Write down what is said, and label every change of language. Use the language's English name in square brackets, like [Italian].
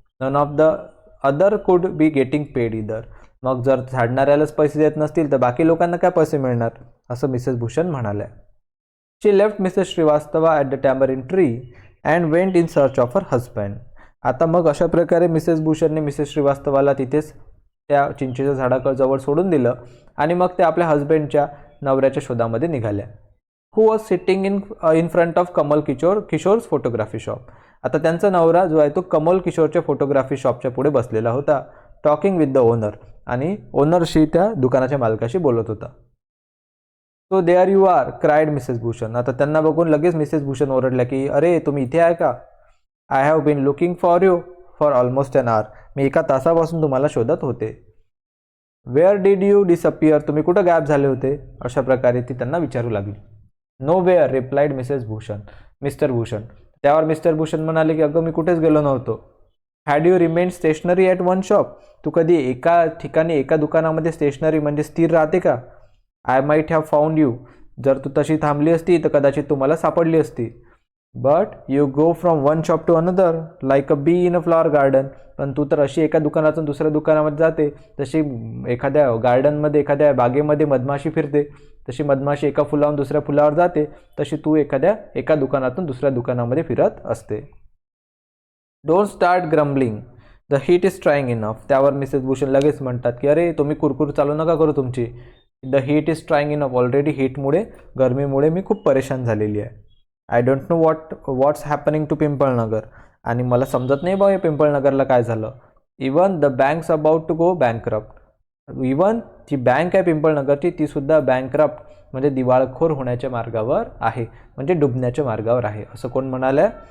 [English] None of the other could be getting paid either. [Marathi] मग जर झाडणाऱ्यालाच पैसे देत नसतील तर बाकी लोकांना काय पैसे मिळणार, असं मिसेस भूषण म्हणाल्या. [English] She left Mrs Shrivastava at the tamarind tree and went in search of her husband. [Marathi] आता मग अशा प्रकारे मिसेस भूषणने मिसेस श्रीवास्तवाला तिथेच त्या चिंचेच्या झाडाजवळ सोडून दिलं आणि मग ते आपल्या हजबंडच्या नवऱ्याच्या शोधामध्ये निघाल्या. [English] Who was sitting in front of Kamal Kishore's photography shop. [Marathi] आता त्यांचा नवरा जो आहे तो कमल किशोरच्या फोटोग्राफी शॉपच्या पुढे बसलेला होता, [English] talking with the owner, [Marathi] आणि ओनरशी त्या दुकानाच्या मालकाशी बोलत होता. [English] So there you are cried Mrs Bhushan. [Marathi] आता त्यांना बघून लगेच मिसेस भूषण ओरडल्या की अरे तुम्ही इथे आहे का. [English] I have been looking for you for almost an hour. [Marathi] मी एका तासापासून तुम्हाला शोधत होते. [English] Where did you disappear. [Marathi] तुम्ही कुठं गायब झाले होते, अशा प्रकारे ती त्यांना विचारू लागली. [English] Nowhere replied Mr Bhushan. [Marathi] त्यावर मिस्टर भूषण म्हणाले की अगं मी कुठेच गेलो नव्हतो. [English] Had you remain stationary at one shop. [Marathi] तू कधी एका ठिकाणी एका दुकानामध्ये स्टेशनरी म्हणजे स्थिर राहते का. [English] I might have found you. [Marathi] जर तू तशी थांबली असती तर कदाचित तुम्हाला सापडली असती. [English] But you go from one shop to another like a bee in a flower garden. [Marathi] पण तू तर अशी एका दुकानातून दुसऱ्या दुकानामध्ये जाते तशी एखाद्या गार्डनमध्ये एखाद्या बागेमध्ये मधमाशी फिरते, तशी मधमाशी एका फुलावरून दुसऱ्या फुलावर जाते, तशी तू एका दुकानातून दुसऱ्या दुकानामध्ये फिरत असते. [English] Don't start grumbling the heat is trying enough. [Marathi] त्यावर मिसेस भूषण लगेच म्हणतात की अरे तुम्ही कुरकुर चालू नका करू तुमची. [English] The heat is trying enough. [Marathi] Already हीटमुळे गरमीमुळे मी खूप परेशान झालेली आहे. [English] I don't know what's happening to Pimpalnagar. [Marathi] आणि मला समजत नाही बा हे पिंपळनगरला काय झालं. [English] Even the banks about to go bankrupt. [Marathi] Even G bank आहे पिंपळनगरची ती सुद्धा बँकरप्ट म्हणजे दिवाळखोर होण्याच्या मार्गावर आहे, म्हणजे डुबण्याच्या मार्गावर आहे, असं कोण म्हणालं.